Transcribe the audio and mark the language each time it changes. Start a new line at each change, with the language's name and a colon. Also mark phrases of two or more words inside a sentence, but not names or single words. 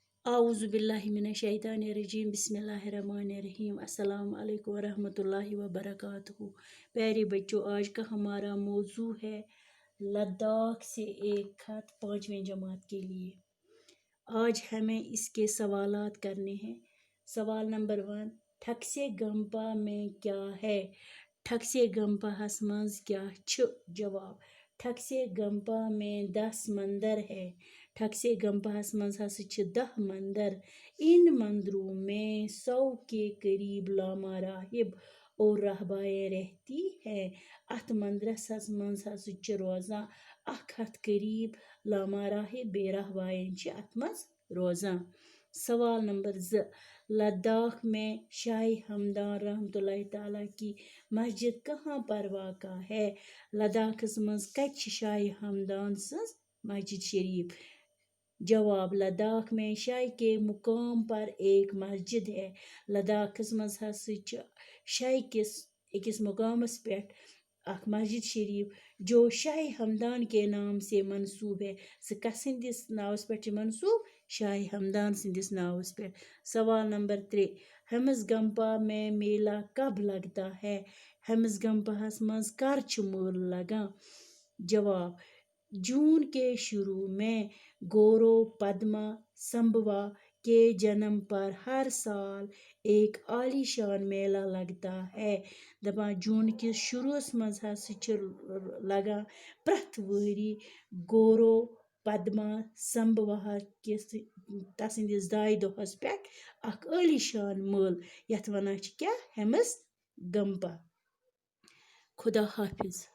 Arabic: أعوذ بالله من الشيطان الرجيم بسم الله الرحمن الرحيم السلام عليكم ورحمة الله وبركاته.
Hindi: प्यारे बच्चों, आज का हमारा मौजू है लद्दाख से एक खत 5वीं जमात के लिए। आज हमें इसके सवालात करने हैं। सवाल नंबर 1, ठक्से गंपा में क्या है?
Kashmiri: ठक्से गंपा हसमंज क्या छ?
Hindi: जवाब, ठक्से गंपा में 10 मंदिर है।
Kashmiri: ठक्से गंपा हसमंज हस 10 मंदिर।
Hindi: इन मंदिरों में 100 के करीब लामा राहिब और रहबाएं रहती है।
Kashmiri: अथ मंदिरस मज हस रोजान 100 करीब लामा राहिब बे रहबाएं अथ मज रोजान।
Hindi: सवाल नंबर 2, लद्दाख में शाही हमदान
Arabic: رحمة الله تعالى
Hindi: की मस्जिद कहाँ पर वाक़ा है?
Kashmiri: लद्दाख मज कत शाही हमदान सज मस्जिद शरीफ?
Hindi: जवाब, लद्दाख में शाही के मुकाम पर एक मस्जिद है।
Kashmiri: लद्दाख मज शाही किस अकिस मुकामस पे अख मस्जिद शरीफ
Hindi: जो शाही हमदान के नाम से मंसूब है।
Kashmiri: सह कसिंदिस नावस पे मंसूब? शाही हमदान सिंदिस नावस पे।
Hindi: सवाल नंबर 3, हमस गंपा में मेला कब लगता है?
Kashmiri: हमस गंपाहस मज कर मेला लगा?
Hindi: जवाब, जून के शुरू में गौरो पद्मा संभवा के जन्म पर हर साल एक आलीशान मेला लगता है।
Kashmiri: दपान जून के शुरुस मज लगा प्रथ वरी गौरो पद्मा संभवा किस तसिंदिस दाय दोहस पे अख आलीशान मेल यथ वनान क्या?
Hindi: हमस गंपा। खुदा हाफिज।